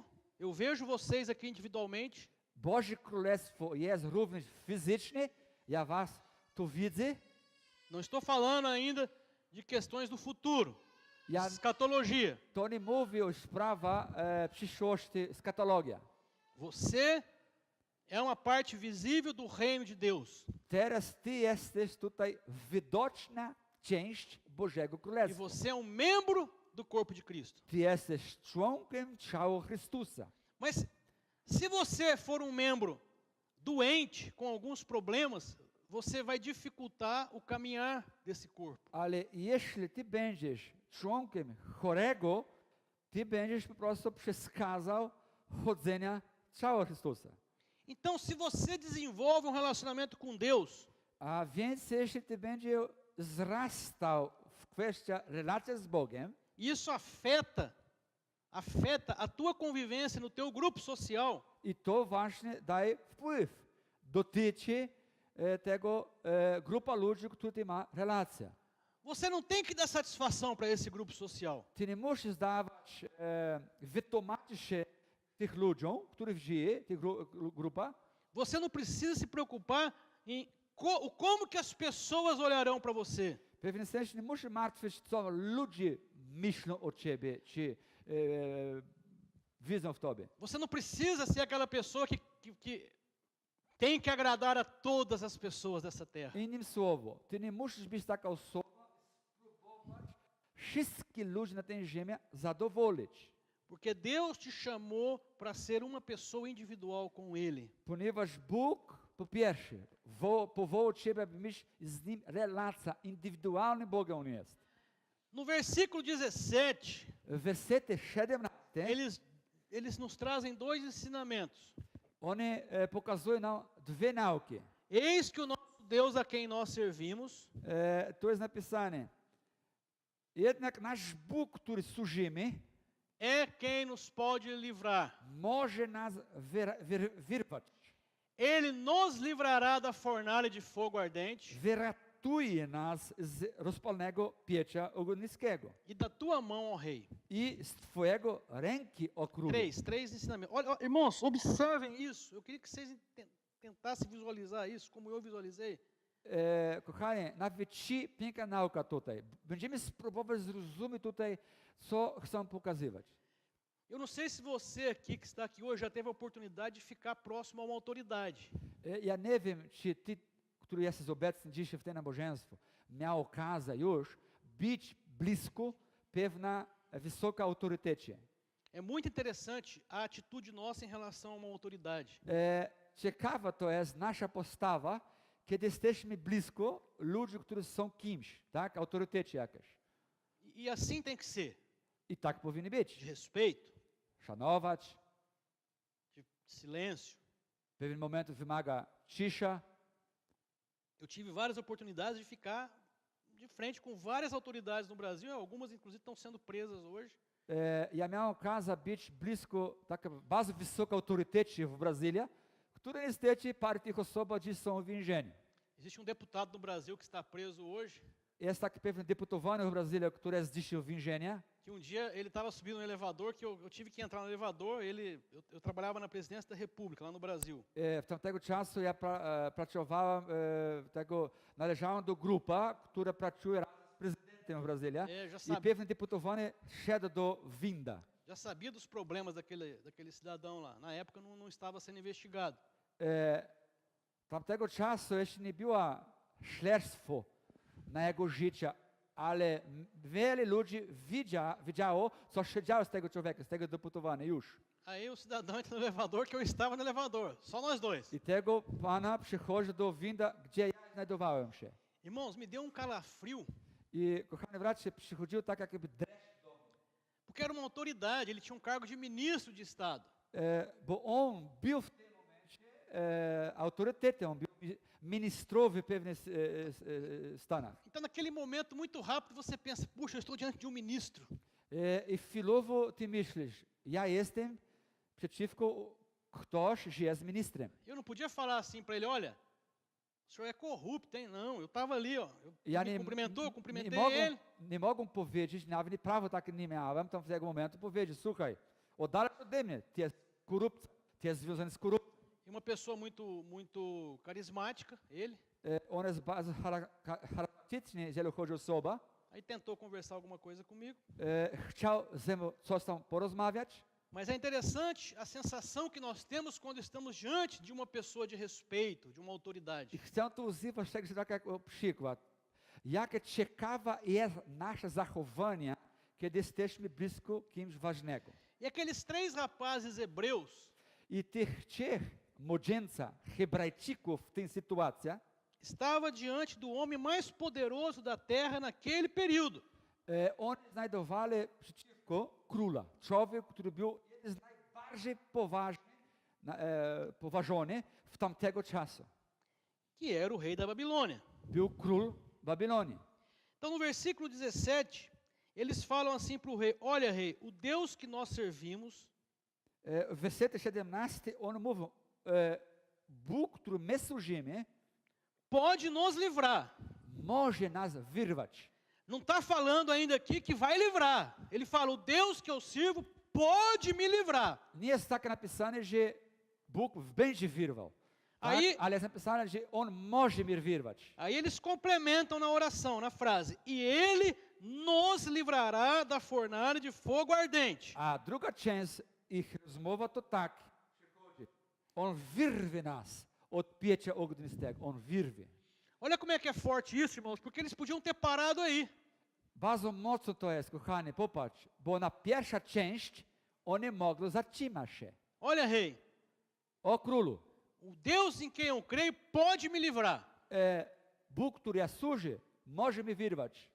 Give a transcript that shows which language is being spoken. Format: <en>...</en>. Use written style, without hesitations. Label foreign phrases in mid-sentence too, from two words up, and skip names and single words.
<pt>Eu vejo vocês aqui individualmente.</pt> <pl>Boże Królestwo jest również fizyczne. Ja was tu widzę.</pl> <pt>Não estou falando ainda de questões do futuro,</pt> <pl>Ja</pl> <pt>escatologia.</pt> <pl>to nie mówię o sprawach przyszłości, eskatologia.</pl> <pt>Você é uma parte visível do reino de Deus.</pt> <pl>Teraz ty jesteś tutaj widoczna część Bożego</pl> <pt>E</pt> <pl>Królestwa.</pl> <pt>você é um membro do corpo de Cristo.</pt> <pl>Ty jesteś członkiem ciała Chrystusa.</pl> <pt>Mas se você for um membro doente, com alguns problemas, você vai dificultar o caminhar desse corpo.</pt> <pl>Ale jeśli ty będziesz członkiem chorego, ty będziesz po prostu przeszkadzał chodzenia ciała Chrystusa.</pl> <pt>Então, se você desenvolve um relacionamento com Deus,</pt> <pl>A więc jeśli ty będziesz wzrastał w kwestii relacji z Bogiem,</pl> <pt>isso afeta a tua convivência no teu grupo social.</pt> <pl>i to właśnie daje wpływ, dotyczy tego grupa ludzi, która ma relację.</pl> <pt>Você não tem que dar satisfação para esse grupo social.</pt> <pl>Ty nie musisz dawać, wytłumaczyć się tych ludziom, których żyje, tych grupa.</pl> <pt>Você não precisa se preocupar em como que as pessoas olharão para você.</pt> <pl>W pewnym sensie nie musisz martwić, co ludzie myślą o ciebie, czy widzą w tobie.</pl> <pt>Você não precisa ser aquela pessoa que tem que agradar a todas as pessoas dessa terra.</pt> <pl>Innym słowo, ty nie musisz być taka osoba, spróbować wszystkich ludzi na tej ziemi zadowolić.</pl> <pt>Porque Deus te chamou para ser uma pessoa individual com Ele.</pt> <pl>Ponieważ Bóg, po pierwsze, powołał ciebie, aby mieć z Nim relację, indywidualny Bogiem On jest.</pl> <pt>No versículo 17,</pt> <pl>W wersecie 17,</pl> <pt>eles nos trazem dois ensinamentos.</pt> <pl>one pokazują nam dwie nauki.</pl> <pt>Eis que o nosso Deus a quem nós servimos</pt> <pl>To jest napisane, jednak nasz Bóg, który służymy,</pl> <pt>é quem nos pode livrar.</pt> <pl>może nas wyrwać.</pl> <pt>Ele nos livrará da fornalha de fogo ardente</pt> <pl>Wyratuje nas z rozpalnego pieca ogniskiego</pl> <pt>e da tua mão, ó rei.</pt> <pl>i z twojego ręki, o królu.</pl> <pt>Três ensinamentos. Olha, irmãos, observem isso. Eu queria que vocês tentassem visualizar isso, como eu visualizei.</pt> <pl>Kochanie, nawet ci piękna nauka tutaj. Będziemy spróbować zrozumieć tutaj, co chcą pokazywać.</pl> <pt>Eu não sei se você aqui que está aqui hoje já teve a oportunidade de ficar próximo a uma autoridade.</pt> <pl>Ja nie wiem, czy ty, który jesteś obecny dzisiaj w tym nabożeństwie, miał okazję już być blisko pewna wysoka autorytecie.</pl> <pt>É muito interessante a atitude nossa em relação a uma autoridade.</pt> <pl>Ciekawa to jest nasza postawa, kiedy jesteśmy blisko ludzi, którzy są kimś, tak? Autorytecie jakieś.</pl> <pt>E assim tem que ser.</pt> <pl>I tak powinny</pl> <pt>De</pt> <pl>być.</pl> <pt>respeito,</pt> <pl>Szanować,</pl> <pt>de silêncio.</pt> <pl>w pewnym momencie wymaga cisza.</pl> <pt>Eu tive várias oportunidades de ficar de frente com várias autoridades no Brasil, algumas inclusive estão sendo presas hoje.</pt> <pl>Ja miałem okazję być blisko takiej bardzo wysokiej autorytecie w Brazylii, które niestety parę tych osób dziś są w więzieniu.</pl> <pt>Existe um deputado no Brasil que está preso hoje,</pt> <pl>Jest taki pewien deputowany w Brazylii, który jest dzisiaj w więzieniu.</pl> <pt>que um dia ele estava subindo no elevador, que eu tive que entrar no elevador, eu trabalhava na presidência da República, lá no Brasil.</pt> <pl>W tamtego czasu ja pracowałem, należałem do grupy, która pracuje razem z prezydentem w Brazylii. I pewien deputowany szedł do winda.</pl> <pt>Já sabia dos problemas daquele cidadão lá. Na época não estava sendo investigado.</pt> <pl>Tamtego czasu jeszcze nie było śledztwo na jego życie, ale wiele ludzi widziało, co się działo z tego człowieka, z tego deputowanego już.</pl> <pt>Aí o cidadão entra no elevador, que eu estava no elevador, só nós dois.</pt> <pl>I tego pana przychodzi do winda, gdzie ja znajdowałem się.</pl> <pt>Irmãos, me deu um calafrio,</pt> <pl>I kochany bracie, przychodził tak jakby dreszcz do mnie.</pl> <pt>porque era uma autoridade, ele tinha um cargo de ministro de Estado.</pt> <pl>Bo on był w tym momencie autorytetem, on był ministrov w pewnych stanach.</pl> <pt>Então, naquele momento, muito rápido, você pensa, puxa, eu estou diante de um ministro.</pt> <pl>I chwilowo ty myślisz, ja jestem przeciwko ktoś, że jest ministrem.</pl> <pt>Eu não podia falar assim para ele, olha, o senhor é corrupto, hein? Não, eu estava ali, ó.</pt> <pl>Ja</pl> <pt>Me</pt> <pl>nie,</pl> <pt>cumprimentou,</pt> <pl>nie,</pl> <pt>cumprimentei</pt> <pl>mogą,</pl> <pt>ele.</pt> <pl>nie mogą powiedzieć, nawet nie prawo tak nie miałem, tam w tego momentu powiedzieć, słuchaj, oddalaj ode mnie, ty jest korupcja, ty jest związany z korupcją.</pl> <pt>E uma pessoa muito carismática, ele.</pt> <pl>On jest bardzo charakterystyczny, jeżeli chodzi o osobę.</pl> <pt>Aí tentou conversar alguma coisa comigo.</pt> <pl>Chciał ze mną coś tam porozmawiać.</pl> <pt>Mas é interessante a sensação que nós temos quando estamos diante de uma pessoa de respeito, de uma autoridade.</pt> <pl>I chcę tu używać tego jako przykład. Jakie ciekawe jest nasze zachowanie, kiedy jesteśmy blisko kimś ważnego.</pl> <pt>E aqueles 3 rapazes hebreus</pt> <pl>I tych 3 młodzieńca Hebrajczyków w tej sytuacji</pl> <pt>estava diante do homem mais poderoso da terra naquele período.</pt> <pl>oni znajdowali przeciwko króla. Człowiek, który był jeden z najbardziej poważony w tamtego czasu.</pl> <pt>Que era o rei da Babilônia.</pt> <pl>Był król Babilonii.</pl> <pt>Então, no versículo 17, eles falam assim para o rei: olha, rei, o Deus que nós servimos</pt> <pl>W wersecie 17 on mówił, Bóg, który my służymy,</pl> <pt>pode nos livrar.</pt> <pl>może nas wyrwać.</pl> <pt>Não está falando ainda aqui que vai livrar. Ele fala: o Deus que eu sirvo pode me livrar.</pt> <pl>Nie jest tak napisane, że Bóg będzie wyrwał. Tak?</pl> <pt>Aí-</pt> <pl>Ale jest napisane, że On może mnie wyrwać.</pl> <pt>Aí eles complementam na oração, na frase: e ele nos livrará da fornalha de fogo ardente.</pt> <pl>A druga część ich rozmowa to tak. On wyrwie nas od piecia ognistego. On wyrwie.</pl> <pt>Olha como é que é forte isso, irmãos, porque eles podiam ter parado aí.</pt> <pl>Bardzo mocno to jest, kochani, popatrz. Bo na pierwsza część oni mogli zatrzymać się.</pl> <pt>Olha, rei,</pt> <pl>O królu,</pl> <pt>o Deus em quem eu creio pode me livrar.</pt> <pl>Bóg, który ja służę, może mnie wyrwać.</pl>